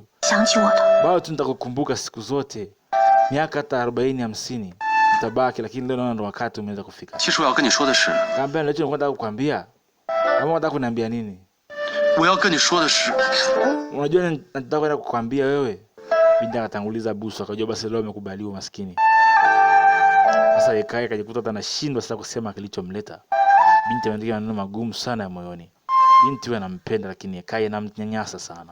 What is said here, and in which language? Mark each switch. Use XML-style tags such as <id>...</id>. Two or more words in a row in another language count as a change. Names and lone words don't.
<zh>想起我的，</zh> <sw>Bado tu nitakukumbuka siku zote. Miaka hata 40, 50 nitabaki, lakini leo naona ndo wakati umeweza kufika.</sw> <zh>其实我要跟你说的是，</zh> <sw>Kaambia ndio nilikuwa nataka kukwambia. Kama unataka kuniambia nini?</sw> <zh>我要跟你说的是，</zh> <sw>Unajua nataka kwenda kukwambia wewe. Binti akatanguliza busu, akajua basi leo amekubaliwa maskini. Sasa Ye Kai akajikuta hata anashindwa sasa kusema kilichomleta. Binti ameandika maneno magumu sana ya moyoni. Binti huyo anampenda, lakini Ye Kai anamnyanyasa sana.</sw>